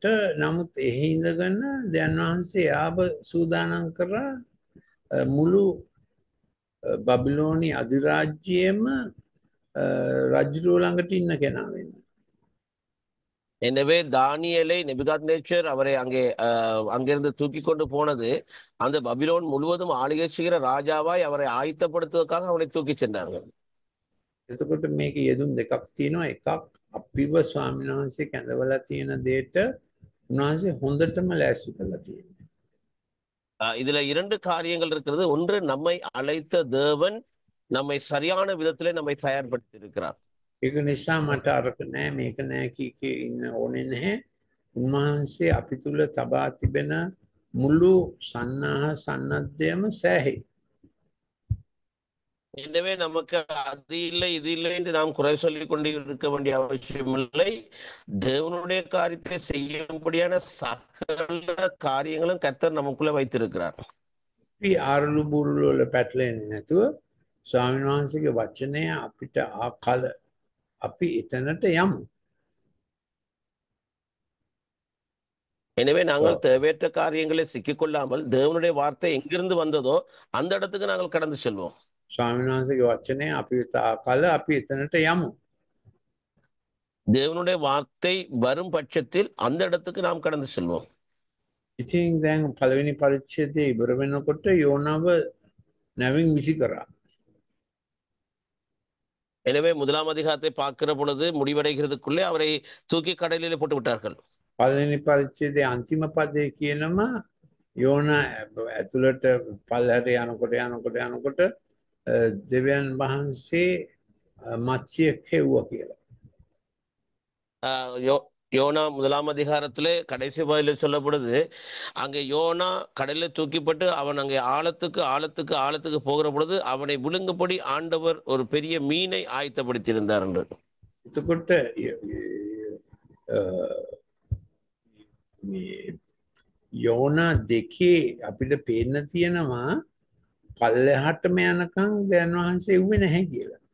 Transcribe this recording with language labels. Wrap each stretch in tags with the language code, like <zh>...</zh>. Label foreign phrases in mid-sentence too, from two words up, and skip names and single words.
<si>නමුත් එහි ඉඳගෙන දෙවියන් වහන්සේ ආව සූදානම් කරා මුළු බබිලෝනි අධිරාජ්‍යයේම රජුරුව ළඟට ඉන්න කෙනා වෙන්න.</si> <ta>எனவே தானியேலை நெபுகாத்நேச்சர் அவரை அங்கிருந்து தூக்கி கொண்டு போனது அந்த பபிலோன் முழுவதும் ஆளுகை செய்கிற ராஜாவாய் அவரை ஆயத்தப்படுத்துவதற்காக அவரை தூக்கி சென்றார்கள்.</ta> <si>එතකොට මේක යෙදුම් දෙකක් තියෙනවා. එකක් අපිව ස්වාමීන් වහන්සේ කැඳවලා තියෙන දෙයට උන්වහන්සේ හොඳටම ලෑස්ති කරලා තියෙනවා.</si> <ta>இதுல 2 காரியங்கள் இருக்கிறது. ஒன்று, நம்மை அழைத்த தேவன் நம்மை சரியான விதத்திலே நம்மை தயார்படுத்தி இருக்கிறார்.</ta> <si>ඒක නිසා මට අරක නෑ මේක නෑ කී ඉන්න ඕනේ නැහැ. උන්වහන්සේ අපි තුල තබා තිබෙන මුළු සන්නාහ සන්නද්ධයම සෑහේ.</si> <ta>எனவே நமக்கு அது இல்லை இது இல்லை என்று நாம் குறை சொல்லிக் கொண்டு இருக்க வேண்டிய அவசியம் இல்லை. தேவனுடைய காரியத்தை செய்யும்படியான சகல காரியங்களும் கர்த்தர் நமக்குள்ள வைத்திருக்கிறார்.</ta> <si>අපි ආරලු බුරුළු වල පැටලෙන්නේ නැතුව ස්වාමීන් වහන්සේගේ වචනය අපිට ආකල අපි එතනට යමු.</si> <ta>எனவே நாங்கள் தேவையற்ற காரியங்களை சிக்கிக்கொள்ளாமல் தேவனுடைய வார்த்தை எங்கிருந்து வந்ததோ அந்த இடத்துக்கு நாங்கள் கடந்து செல்வோம்.</ta> <si>ස්වාමීන් වහන්සේගේ වචනය අපි කල අපි එතනට යමු.</si> <ta>தேவனுடைய வார்த்தை வரும் பட்சத்தில் அந்த இடத்துக்கு நாம் கடந்து செல்வோம்.</ta> <si>ඉතින් දැන් පළවෙනි පරිච්ඡේදයේ ඉවර වෙනකොට යෝනාව නැවින් විසි කරා.</si> <ta>எனவே முதலாம் அதிகாரத்தை பார்க்கிற பொழுது முடிவடைகிறதுக்குள்ளே அவரை தூக்கி கடலிலே போட்டு விட்டார்கள்.</ta> <si>පළවෙනි පරිච්ඡේදයේ අන්තිම පදයේ කියනවා යෝනා ඇතුළට පල්ලයට යනකොට දෙවියන් වහන්සේ මත්ස්‍යයෙක් හෙව්වා කියලා.</si> <ta>யோனா முதலாம் அதிகாரத்திலே கடைசி பகுதியில் சொல்லப்படுது, அங்கே யோனா கடலில் தூக்கிப்பட்டு அவன் அங்கே ஆழத்துக்கு போகிற பொழுது அவனை விழுங்கும்படி ஆண்டவர் ஒரு பெரிய மீனை ஆயத்தப்படுத்தியிருந்தார் என்று.</ta> <si>එතකොට යෝනා දෙකේ අපිට පේන්න තියෙනවා පල්ලෙහාටම යනකම් දෙවියන් වහන්සේ එව්වේ නැහැ කියලා.</si>